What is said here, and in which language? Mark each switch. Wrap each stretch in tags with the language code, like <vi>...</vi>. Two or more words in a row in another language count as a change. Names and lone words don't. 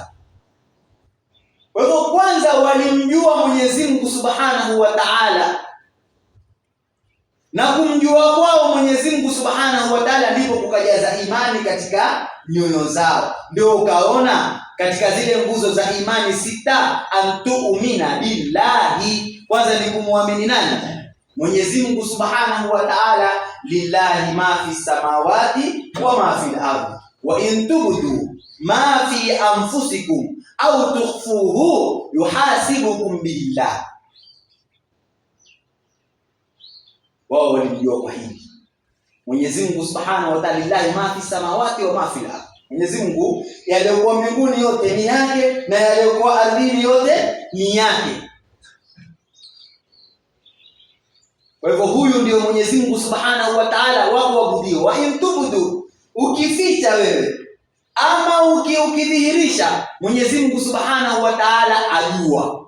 <sw>Kwa hivyo kwanza walimjua Mwenyezi Mungu</sw> <ar>سبحانه وتعالى,</ar> <sw>na kumjua kwao Mwenyezi Mungu</sw> <ar>سبحانه وتعالى</ar> <sw>ndipo kukajaza imani katika nyoyo zao. Ndio ukaona katika zile nguzo za imani 6,</sw> <ar>أن تؤمن بالله,</ar> <sw>kwanza ni kumwamini nani? Mwenyezi Mungu</sw> <ar>سبحانه وتعالى. لله ما في السماوات وما في الأرض وإن تبدوا ما في أنفسكم أو تخفوه يحاسبكم بالله.</ar> <sw>Wao walijua kwa hili Mwenyezi Mungu</sw> <ar>سبحانه وتعالى, لله ما في السماوات وما في الأرض.</ar> <sw>Mwenyezi Mungu yaliyokuwa mbinguni yote ni yake na yaliyokuwa ardhini yote ni yake. Kwa hivyo huyu ndio Mwenyezi Mungu</sw> <ar>سبحانه وتعالى</ar> <sw>wa kuabudiwa.</sw> <ar>وإن تبدوا,</ar> <sw>ukificha wewe ama ukidhihirisha, Mwenyezi Mungu</sw> <ar>سبحانه وتعالى</ar> <sw>ajua.</sw>